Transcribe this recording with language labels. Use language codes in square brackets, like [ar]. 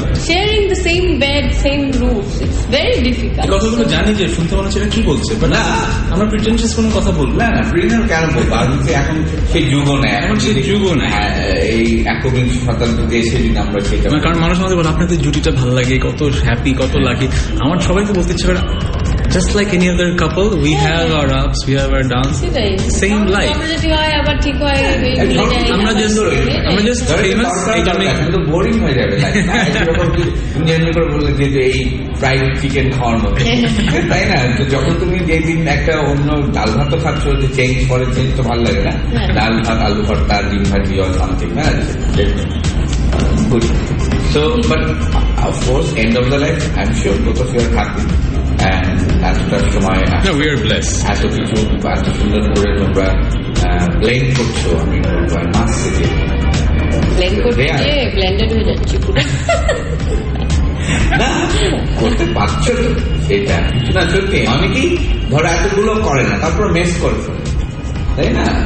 [en] sharing the same bed, same roof, it's very difficult. [bn] কথাগুলো জানি যে শুনতে মনে হচ্ছে কি বলছে, বাট না আমরা প্রিটেনশিয়াস কোনো কথা বলবো না, প্রিটেনশন কেন বলবো? আর এখন সেই যুগও নেই, এখন সেই যুগও নেই, এই 21 শতাব্দীতে এসে যদি আমরা সেটা, কারণ মানুষ আমাদের বলে আপনাদের জুটিটা ভালো লাগে, কত হ্যাপি, কত লাকি। আমার সবাইকে বলতে ইচ্ছে করে [en] just like any other couple, we have our ups, we have our downs, same life. [bn] আবার ঠিক হয়, আমরা just famous এই জন্যই তো বোরিং হয়ে যাবে তুমি এমনি করে বললে যে এই ফ্রাইড চিকেন খাওয়ার মতো, তাই না? তো যখন তুমি যেদিন একটা অন্য ডাল ভাত তো খাচ্ছ, যে চেঞ্জ তো ভালো লাগে না, ডাল ভাত আলু ভর্তা ডিম ভাজি [en] or something, [bn] না? [en] Good. So, but of course, end of the life, I'm sure both of you are happy. [bn] And এতটা সময় [en] we are blessed. [bn] এত কিছু এত সুন্দর করে তোমরা ব্লেন্ড করছো, আমি বলবো মাস্ট ব্লেন্ড করতে ব্লেন্ডেড হয়ে যাচ্ছে পুরো। না করতে পারছো তো, সেটা কিছু না। সত্যি অনেকেই ধরো এতগুলো করে না, তারপর মেস করছো, তাই না?